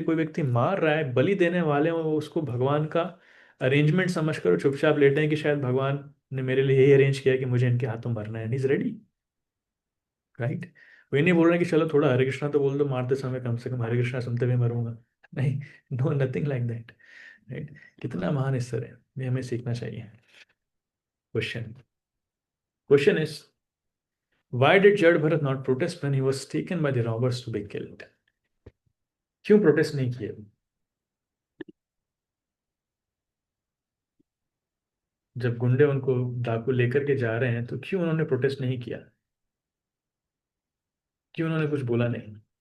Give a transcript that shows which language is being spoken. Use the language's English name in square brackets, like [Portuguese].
[Hindi] कोई व्यक्ति मार रहा है, बलि देने वाले हो, उसको भगवान का अरेंजमेंट समझ कर चुपचाप लेटे हैं कि शायद भगवान ने मेरे लिए यही अरेंज किया कि मुझे इनके हाथों मरना है, [English] And is ready. [Hindi] राइट, वो ये नहीं बोल रहे कि चलो थोड़ा हरे कृष्णा तो बोल दो मारते समय, कम से कम हरे कृष्णा सुनते हुए मरूंगा। नहीं, [English] No, nothing like that. [Hindi] Right, कितना महान स्तर है, ये हमें सीखना चाहिए। [English] Question question is, why did Jad Bharat not protest when he was taken by the robbers to be killed? [Hindi] क्यों प्रोटेस्ट नहीं किए? जब गुंडे उनको डाकू लेकर के जा रहे हैं तो क्यों उन्होंने प्रोटेस्ट नहीं किया, क्यों उन्होंने कुछ बोला नहीं?